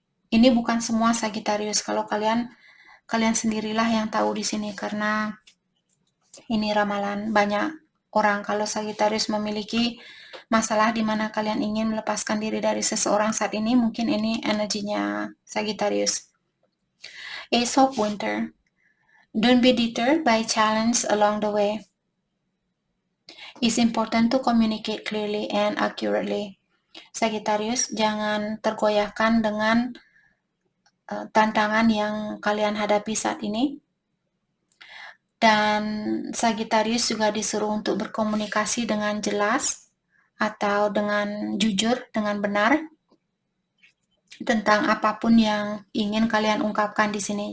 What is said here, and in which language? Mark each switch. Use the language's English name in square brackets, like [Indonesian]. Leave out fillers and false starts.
[Indonesian] Ini bukan semua Sagittarius. Kalau kalian sendirilah yang tahu di sini karena ini ramalan banyak orang. Kalau Sagittarius memiliki masalah di mana kalian ingin melepaskan diri dari seseorang saat ini, mungkin ini energinya Sagittarius. [English] Ace of Winter. Don't be deterred by challenge along the way. It's important to communicate clearly and accurately. [Indonesian] Sagittarius, jangan tergoyahkan dengan tantangan yang kalian hadapi saat ini. Dan Sagittarius juga disuruh untuk berkomunikasi dengan jelas atau dengan jujur, dengan benar tentang apapun yang ingin kalian ungkapkan di sini.